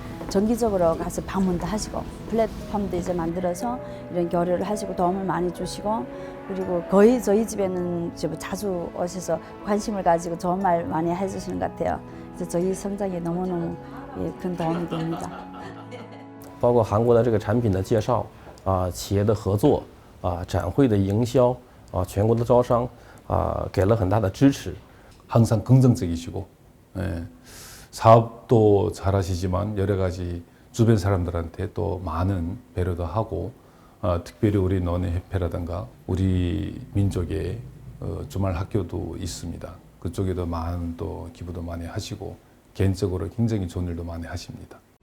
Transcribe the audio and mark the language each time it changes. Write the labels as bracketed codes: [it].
[ko] 정기적으로 가서 방문도 하시고 플랫폼도 이제 만들어서 이런 교류를 하시고 도움을 많이 주시고 그리고 거의 저희 집에는 자주 오셔서 관심을 가지고 좋은 말 많이 해주시는 것 같아요. 그래서 저희 성장에 너무너무 큰 도움이 됩니다. [zh] 包括韩国的这个产品的介绍企业的合作展会的营销全国的招商给了很大的支持. [ko] 항상 긍정적이시고 사업도 잘하시지만 여러 가지 주변 사람들한테 또 많은 배려도 하고 특별히 우리 논의협회라든가 우리 민족의 주말 학교도 있습니다. 그쪽에도 많은 또 기부도 많이 하시고 개인적으로 굉장히 좋은 일도 많이 하십니다.